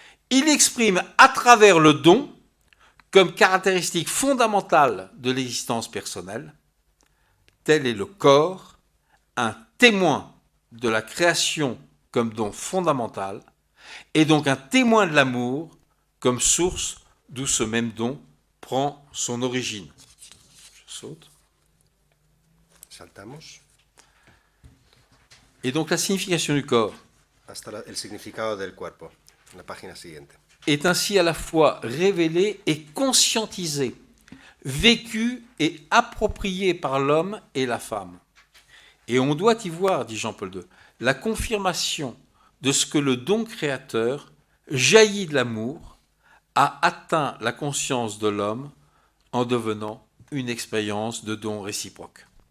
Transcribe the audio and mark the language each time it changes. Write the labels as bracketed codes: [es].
[fr] Il exprime à travers le don, comme caractéristique fondamentale de l'existence personnelle, tel est le corps, un témoin de la création comme don fondamental, et donc un témoin de l'amour comme source d'où ce même don prend son origine. Je saute. [es] Saltamos. [fr] Et donc la signification du corps [es] Hasta el significado del cuerpo. La página siguiente. [fr] est ainsi à la fois révélée et conscientisée, vécue et appropriée par l'homme et la femme. Et on doit y voir, dit Jean-Paul II, la confirmation de ce que le don créateur, jailli de l'amour, a atteint la conscience de l'homme en devenant une expérience de don réciproque.